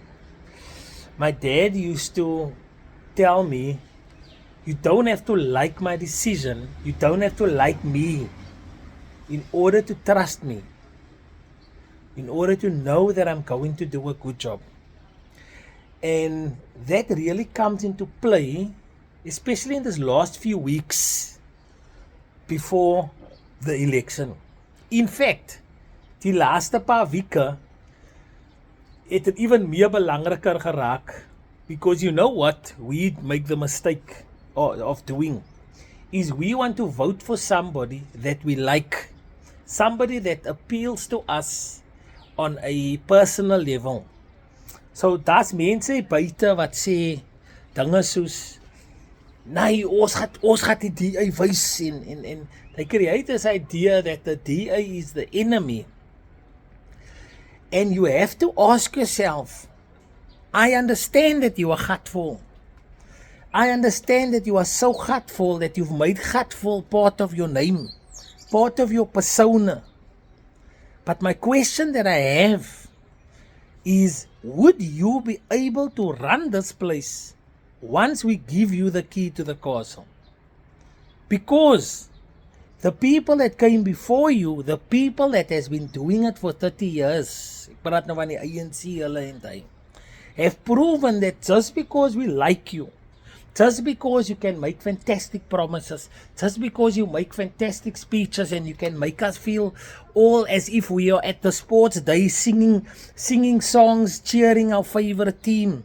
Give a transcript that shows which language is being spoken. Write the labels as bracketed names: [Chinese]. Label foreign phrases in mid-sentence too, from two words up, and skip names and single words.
[English] My dad used to tell me, you don't have to like my decision, you don't have to like me in order to trust me, in order to know that I'm going to do a good job. And that really comes into play, especially in this last few weeks before the election. In fact, [Afrikaans] die laaste paar weke het dit even meer belangriker geraak, [English] because you know what we make the mistake of doing is we want to vote for somebody that we like, somebody that appeals to us on a personal level. [Afrikaans] So daar's mense buite wat sê dinge soos, nee, ons gaan die DA wys en [English] they create this idea that the DA is the enemy. And you have to ask yourself, I understand that you are gutful. I understand that you are so gutful that you've made gutful part of your name, part of your persona. But my question that I have is, would you be able to run this place once we give you the key to the castle? Because the people that came before you, the people that has been doing it for 30 years, [Afrikaans] ek praat nou van die ANC hulle en hy, [English] have proven that just because we like you, just because you can make fantastic promises, just because you make fantastic speeches and you can make us feel all as if we are at the sports day singing songs, cheering our favorite team.